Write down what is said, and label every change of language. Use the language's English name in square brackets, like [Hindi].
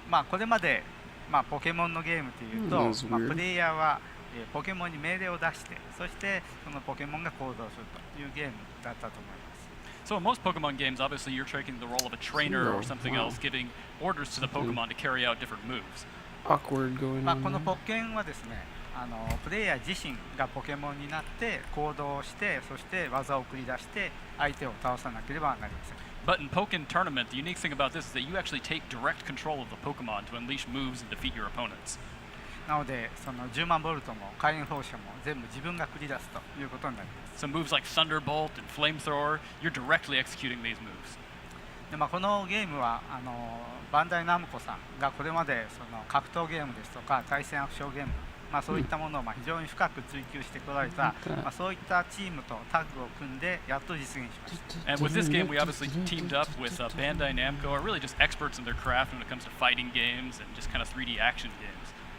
[Japanese] これまでポケモンのゲームというと、プレイヤーはポケモンに命令を出して、そしてそのポケモンが行動するというゲームだったと思います。 [English] So in most Pokemon games, obviously you're taking the role of a trainer or something else, giving orders to the Pokemon to carry out different moves. Awkward going on. [Japanese] このポッケンはですね、プレイヤー自身がポケモンになって行動して、そして技を繰り出して相手を倒さなければなりません。 [English] But in Pokkén Tournament, the unique thing about this is that you actually take direct control of the Pokemon to unleash moves and defeat your opponents. [Japanese] なので、その10万ボルトも火炎放射も全部自分が繰り出すということになります。 [English] So moves like Thunderbolt and Flamethrower, you're directly executing these moves. [Japanese] でこのゲームはバンダイナムコさんがこれまでその格闘ゲームですとか対戦アクションゲーム、そういったものを非常に深く追求してこられた、そういったチームとタッグを組んでやっと実現しました。 [English] And with this game, we obviously teamed up with Bandai Namco, are really just experts in their craft when it comes to fighting games and just kind of 3D action games.